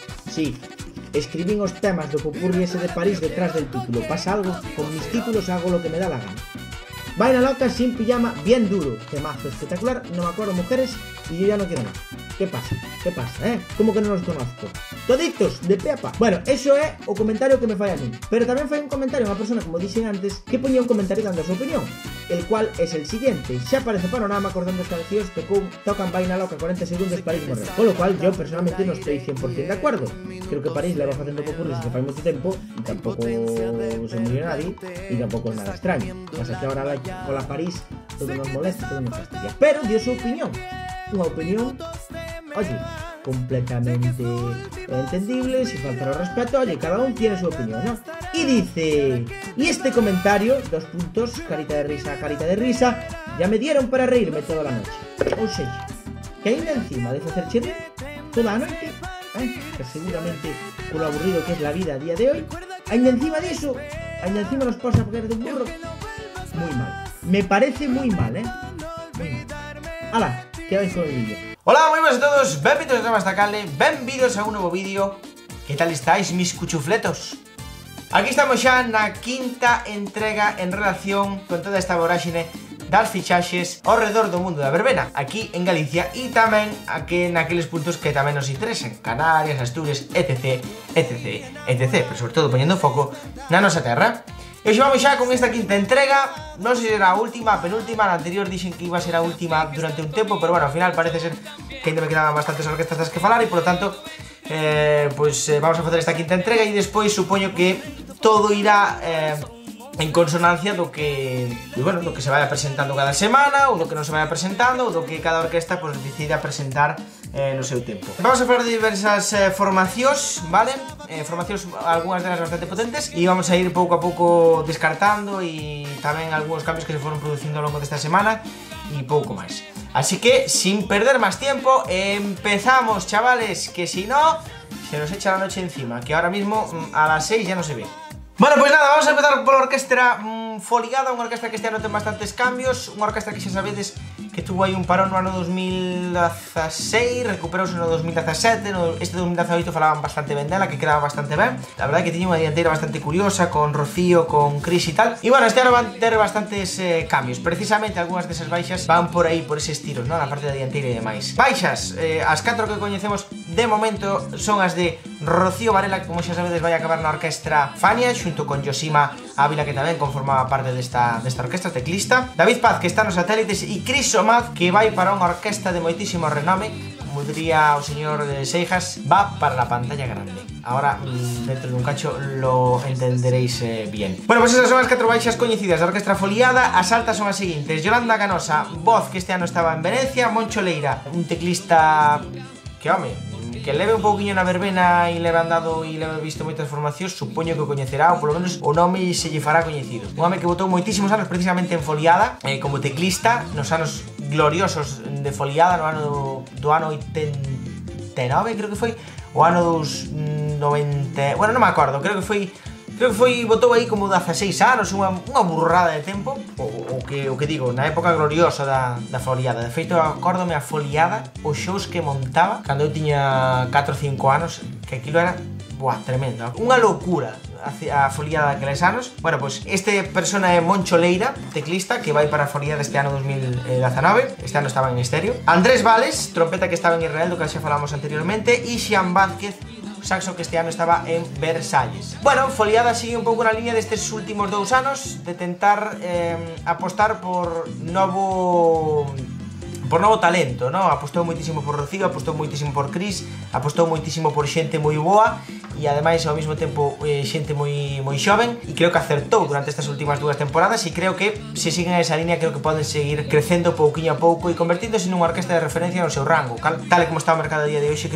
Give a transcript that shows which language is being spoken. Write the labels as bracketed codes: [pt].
[es] Sí, escribí los temas de Popurrí ese de París detrás del título, pasa algo, con mis títulos hago lo que me da la gana. Vaina loca, sin pijama, bien duro, temazo espectacular, no me acuerdo mujeres y yo ya no quiero nada. ¿Qué pasa? ¿Qué pasa, ¿Cómo que no los conozco? [gl] Toditos, de pe a pa. Bueno, eso é o comentario que me fai a mí. Pero tamén fai un comentario unha persona, como dixen antes, que poñía un comentario dando a súa opinión, [es] el cual es el siguiente: [gl] xa parece panorama, acordando as cancións, tocan Vaina loca 40 segundos, París morreu. [es] Con lo cual, yo personalmente no estoy 100% de acuerdo. [gl] Creo que París leva facendo popurris desde fai moito tempo e tampouco [es] se murió nadie [gl] e tampouco é nada extraño. [es] Pasa que ahora con la París todo nos molesta, todo nos fastidia. Pero dio su opinión. Unha opinión, oye, completamente entendible, sin faltar al respeto, oye, cada uno tiene su opinión, ¿no? Y dice, y este comentario, 2 puntos, carita de risa, ya me dieron para reírme toda la noche. O sea, que [gl] ainda encima de facer chirrir toda a noite, [es] que seguramente con lo aburrido que es la vida a día de hoy, ainda encima de eso, ainda encima nos pasa a poner de un burro, muy mal. Me parece muy mal, Muy mal. ¡Hala! Quedáis con el vídeo. Hola, muy buenas a todos, [gl] benvidos a esta canle, benvidos [es] a un nuevo vídeo. ¿Qué tal estáis, mis cuchufletos? [gl] Aquí estamos xa na quinta entrega en relación con toda esta voráxine das fichaxes ao redor do mundo da verbena, aquí en Galicia e tamén aquí naqueles puntos que tamén nos interesen, Canarias, Asturias, etc, etc, etc, pero sobre todo poñendo foco na nosa terra. E hoxe vamos xa con esta quinta entrega, non sei se será a última, penúltima, na anterior dixen que iba a ser a última durante un tempo, pero bueno, ao final parece ser que ainda me quedaban bastantes orquestas das que falar e polo tanto, vamos a facer esta quinta entrega e despois supoño que todo irá en consonancia do que, bueno, do que se vaya presentando cada semana ou do que non se vaya presentando ou do que cada orquesta pues, decida presentar no seu tempo. Vamos a falar de diversas formacións, vale? Formacións, algunhas delas bastante potentes e vamos a ir pouco a pouco descartando e tamén algúns cambios que se foron producindo ao longo desta semana e pouco máis. [es] Así que, sin perder máis tiempo, empezamos, chavales, que si no, se nos echa la noche encima, que ahora mismo a las 6 ya no se ve. [gl] Bueno, [es] pues nada, vamos a empezar por la orquesta [gl] Foligada, unha orquesta que este ano ten bastantes cambios, unha orquesta que xa sabedes que tuvo aí un parón no ano 2016, recuperouse no 2017, este 2018 falaban bastante ben dela, que quedaba bastante ben. La verdade que tiña unha dianteira bastante curiosa, con Rocío, con Cris e tal. E bueno, este ano van ter bastantes cambios. Precisamente algunhas desas baixas van por aí, por eses tiros, non? Na parte da dianteira e demais. Baixas, as 4 que coñecemos de momento son as de Rocío Varela, que como xa sabedes vai acabar na orquestra Fania, xunto con Yoshima Ávila, que tamén conformaba parte desta orquestra, teclista. David Paz, que está nos satélites, e Cris Somaz, que vai para unha orquesta de moitísimo renome, como diría o señor Seijas, [es] va para la pantalla grande. Ahora, dentro de un cacho, lo entenderéis bien. [gl] Bueno, pues esas son as 4 baixas coñecidas da orquestra foliada. As altas son as seguintes: Yolanda Canosa, voz, que este ano estaba en Venecia; Moncho Leira, un teclista que, home, que leve un pouquiño na verbena e leve andado e leve visto moitas formacións, supoño que o coñecerá, ou polo menos o nome se lle fará coñecido. Un home que botou moitísimos anos precisamente en foliada, como teclista, nos anos gloriosos de foliada, no ano do ano 89, creo que foi, o ano dos 90, bueno, non me acordo, creo que foi, botou aí como 16 anos, unha burrada de tempo, o que digo, na época gloriosa da foliada. De feito, acórdome a foliada, os shows que montaba cando eu tiña 4 ou 5 anos, que aquilo era, buah, tremendo, unha loucura a foliada daqueles anos. Bueno, pois este persona é Moncho Leira, teclista, que vai para a foliada este ano 2019. Este ano estaba en estéreo. Andrés Vales, trompeta, que estaba en Israel, do que xa falamos anteriormente, e Xian Vázquez, saxo, que este ano estaba en Versalles. Bueno, foliada sigue un pouco na línea destes últimos 2 anos de tentar apostar por novo talento, ¿no? Apostou moitísimo por Rocío, apostou moitísimo por Cris, apostou moitísimo por xente moi boa e ademais ao mesmo tempo xente moi xoven, e creo que acertou durante estas últimas 2 temporadas, e creo que se siguen esa línea creo que poden seguir crecendo pouquiño a pouco e convertíndose nunha orquesta de referencia no seu rango, tal e como está o mercado a día de hoxe.